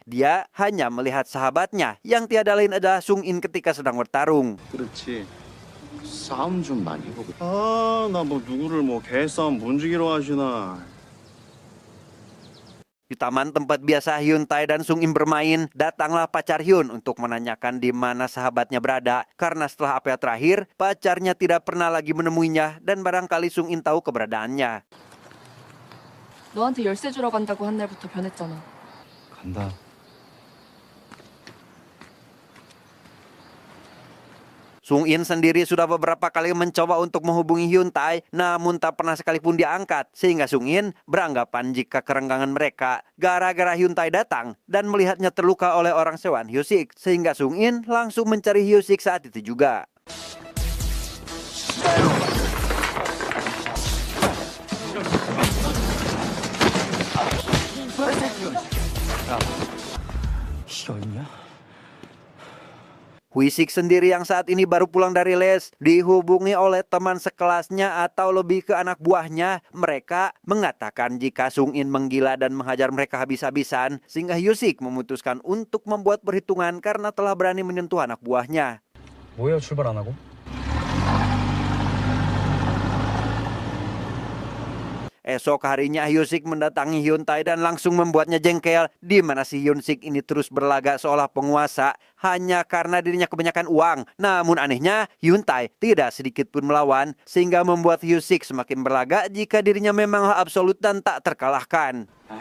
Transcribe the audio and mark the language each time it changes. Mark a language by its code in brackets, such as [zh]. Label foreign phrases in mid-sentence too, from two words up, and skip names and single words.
[id] Dia hanya melihat sahabatnya yang tiada lain adalah Sung In ketika sedang bertarung. [ko] 그렇지. 싸움 좀 많이 해보고. 아, 나 뭐 누구를 뭐 개싸움 문지기로 하시나. [id] Di taman tempat biasa Hyun Tae dan Sung In bermain, datanglah pacar Hyun untuk menanyakan di mana sahabatnya berada. Karena setelah apel terakhir, pacarnya tidak pernah lagi menemuinya dan barangkali Sung In tahu keberadaannya. [ko] 너한테 열쇠 주러 간다고 한 날부터 변했잖아. 간다. [id] Sung In sendiri sudah beberapa kali mencoba untuk menghubungi Hyun Tae, namun tak pernah sekalipun diangkat, sehingga Sung In beranggapan jika kerenggangan mereka gara-gara Hyun Tae datang dan melihatnya terluka oleh orang sewaan Hyosik, sehingga Sung In langsung mencari Hyosik saat itu juga. [ko] 이게 어딨냐? [id] Hwisik sendiri yang saat ini baru pulang dari les dihubungi oleh teman sekelasnya atau lebih ke anak buahnya. Mereka mengatakan jika Sung In menggila dan menghajar mereka habis-habisan, sehingga Hyosik memutuskan untuk membuat perhitungan karena telah berani menyentuh anak buahnya. [ko] 뭐예요, 출발 안 하고? [id] Esok harinya Hyosik mendatangi Hyun Tae dan langsung membuatnya jengkel, di mana si Hyun-sik ini terus berlagak seolah penguasa hanya karena dirinya kebanyakan uang. Namun anehnya Hyun Tae tidak sedikit pun melawan, sehingga membuat Hyosik semakin berlagak jika dirinya memang absolut dan tak terkalahkan.